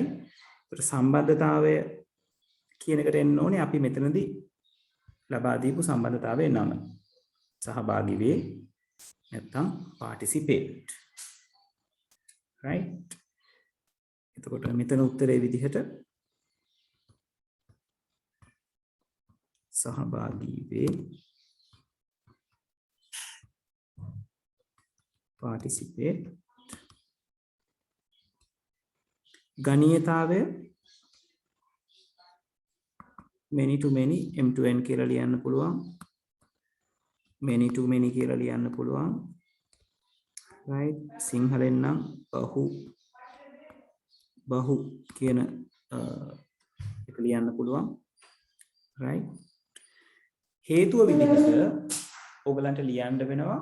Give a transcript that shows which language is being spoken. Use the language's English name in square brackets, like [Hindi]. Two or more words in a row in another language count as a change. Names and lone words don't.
[Sinhala] ඒතර සම්බන්ධතාවය කියන එකට එන්න ඕනේ අපි මෙතනදී ලබා දීපු සම්බන්ධතාවයේ නම. සහභාගී වේ නැත්නම් participate. right. එතකොට මෙතන උත්තරේ විදිහට සහභාගී වේ participate ගණීයතාවය [English] many to many m to n [Sinhala] කියලා ලියන්න පුළුවන්. [English] many to many [Sinhala] කියලා ලියන්න පුළුවන්. right. සිංහලෙන් නම් බහු කියන එක ලියන්න පුළුවන්. right. හේතුව විදිහට ඔයගලන්ට ලියන්න වෙනවා.